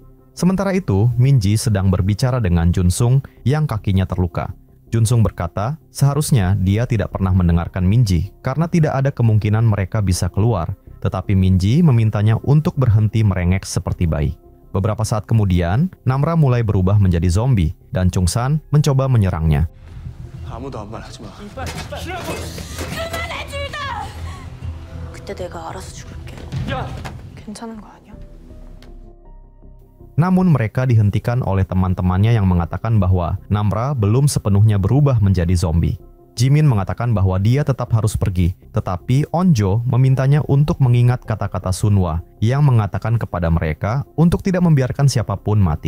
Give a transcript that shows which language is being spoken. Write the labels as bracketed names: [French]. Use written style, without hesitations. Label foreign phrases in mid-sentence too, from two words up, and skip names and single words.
[Indonesian] Sementara itu, Minji sedang berbicara dengan Junsung yang kakinya terluka. Junsung berkata, seharusnya dia tidak pernah mendengarkan Minji karena tidak ada kemungkinan mereka bisa keluar, tetapi Minji memintanya untuk berhenti merengek seperti bayi. Beberapa saat kemudian, Namra mulai berubah menjadi zombie dan Chungsan mencoba menyerangnya. [Korean] 아무도 아무 말 하지 마. 그때 내가 알아서 죽을게. 괜찮은 거 아니야? [Indonesian] Namun mereka dihentikan oleh teman-temannya yang mengatakan bahwa Namra belum sepenuhnya berubah menjadi zombie. Jimin mengatakan bahwa dia tetap harus pergi, tetapi Onjo memintanya untuk mengingat kata-kata Sunwa yang mengatakan kepada mereka untuk tidak membiarkan siapapun mati.